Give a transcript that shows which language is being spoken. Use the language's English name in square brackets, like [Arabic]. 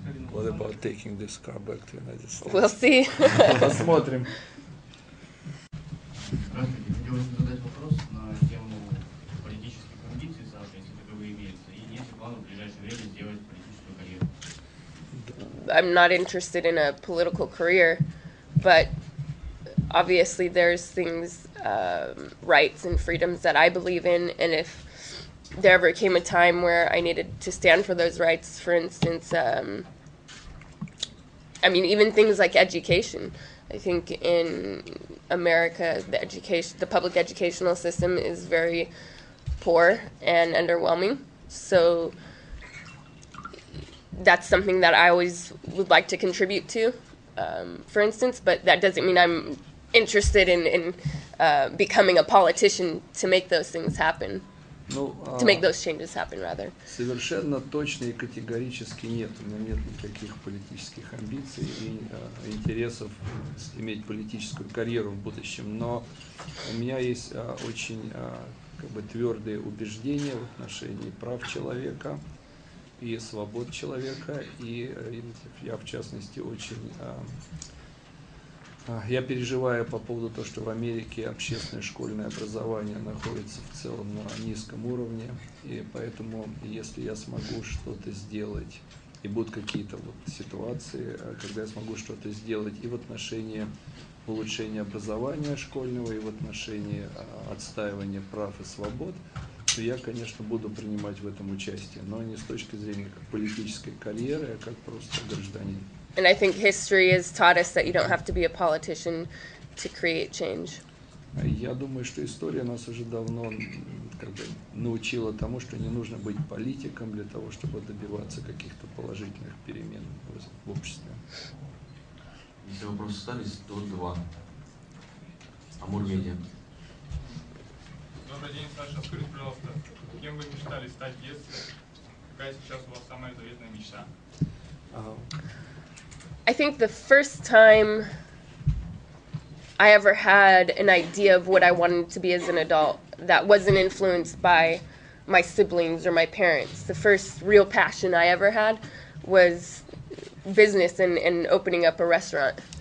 [English] What about taking this car back to United States? We'll see. [Russian] Посмотрим. Здравствуйте. Хотелось бы задать вопрос на тему политических амбиций Саши, если таковые имеются, и есть ли планы в ближайшее время сделать политическую карьеру? [English] I'm not interested in a political career, but obviously there's things, rights and freedoms that I believe in, and if there ever came a time where I needed to stand for those rights, for instance, I mean, even things like education. I think in America, the public educational system is very poor and underwhelming. So that's something that I always would like to contribute to, for instance, but that doesn't mean I'm interested in becoming a politician to make those things happen. To make those changes happen, rather. [Russian] Совершенно точно и категорически нет. У меня нет никаких политических амбиций и интересов иметь политическую карьеру в будущем. Но у меня есть очень как бы твердые убеждения в отношении прав человека и свобод человека. И я, в частности, очень... Я переживаю по поводу того, что в Америке общественное школьное образование находится в целом на низком уровне, и поэтому, если я смогу что-то сделать, и будут какие-то вот ситуации, когда я смогу что-то сделать и в отношении улучшения образования школьного, и в отношении отстаивания прав и свобод, то я, конечно, буду принимать в этом участие, но не с точки зрения как политической карьеры, а как просто гражданин. [English] And I think history has taught us that you don't have to be a politician to create change. [Russian] Я думаю, что история нас уже давно как бы научила тому, что не нужно быть политиком для того, чтобы добиваться каких-то положительных перемен в обществе. Если вопросы остались, то 2. Амур Медиа. Добрый день, Саша. Скажите, пожалуйста, кем вы мечтали стать в детстве? Какая сейчас у вас самая заветная мечта? [English] I think the first time I ever had an idea of what I wanted to be as an adult that wasn't influenced by my siblings or my parents. The first real passion I ever had was business and opening up a restaurant.